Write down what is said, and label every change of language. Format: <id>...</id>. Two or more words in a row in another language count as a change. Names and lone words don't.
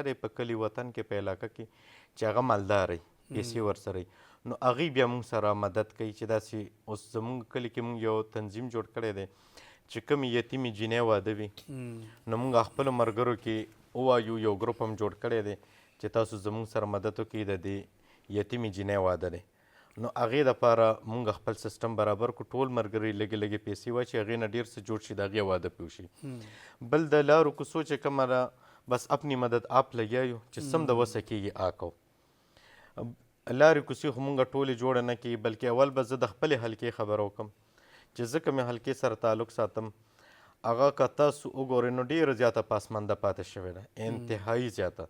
<ps>دی په کلي وطن کې په علاقه کې چې هغه مالدار وي پیسې ورسره وي نو هغوی بیا مونږ سره مدد کوي چې داسې اوس زمونږ کلي کې مونږ یو تنظیم جوړ کړی دی چې کومې یتیمې جینۍ واده وي نو مونږ خپلو ملګرو کې ووایو یو ګروپ هم جوړ کړی دی چې تاسو زمونږ سره مدد وکړئ د دې یتیمې جینۍ واده دی نو هغې دپاره مونږ خپل سیسټم برابر کړو ټول ملګري لږې لږې پیسې واچي هغې نه ډېر څه جوړ شي د هغې واده پې وشي. بل د لارو کوڅو چې کومه ده بس</ps> <ur>اپنی مدد آپ</ur> <ps>لګیا یو چې سم د وسه کېږي کوو. لارې کوڅې خو مونږ ټولې جوړه نه کړي بلکې اول به زه د خپلې حلقې خبره وکړم چې زه کومې حلقې سره تعلق ساتم هغه که تاسو وګورئ نو ډېره زیاته پاسمانده پاتې شوې ده انتهایي زیاته.</ps>